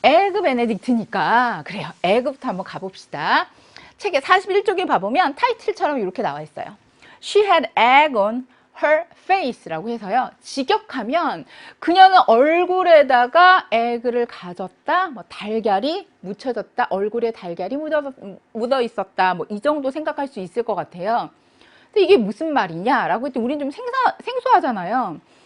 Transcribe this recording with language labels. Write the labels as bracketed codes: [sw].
[ko] 에그 베네딕트니까 그래요. 에그부터 한번 가봅시다. 책의 41쪽에 봐보면 타이틀처럼 이렇게 나와 있어요. [en] She had egg on her face [ko] 라고 해서요. 직역하면 그녀는 얼굴에다가 에그를 가졌다, 뭐 달걀이 묻혀졌다, 얼굴에 달걀이 묻어 있었다, 뭐 이 정도 생각할 수 있을 것 같아요. 근데 이게 무슨 말이냐라고 했더니 우린 좀 생소하잖아요.